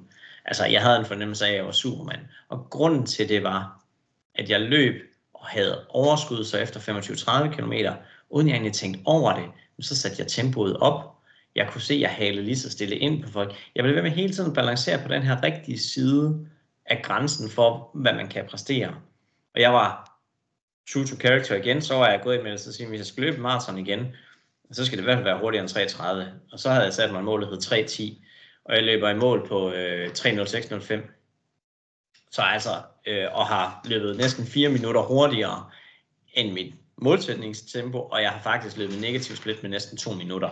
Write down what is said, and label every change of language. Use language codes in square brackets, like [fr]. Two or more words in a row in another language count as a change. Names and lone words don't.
[da] Altså, jeg havde en fornemmelse af, at jeg var Superman. Og grunden til det var, at jeg løb og havde overskud så efter 25-30 km, uden jeg egentlig tænkte over det, så satte jeg tempoet op. Jeg kunne se, at jeg halede lige så stille ind på folk. Jeg blev ved med hele tiden at balancere på den her rigtige side af grænsen for, hvad man kan præstere. Og jeg var [en] true to character [da] igen, så var jeg gået med det, så sige, hvis jeg skal løbe maraton igen, så skal det i hvert fald være hurtigere end 3.30. Og så havde jeg sat mig et mål, der hed 3.10, og jeg løber i mål på 3.06.05. Så altså, og har løbet næsten 4 minutter hurtigere end mit målsætningstempo, og jeg har faktisk løbet negativ split med næsten 2 minutter.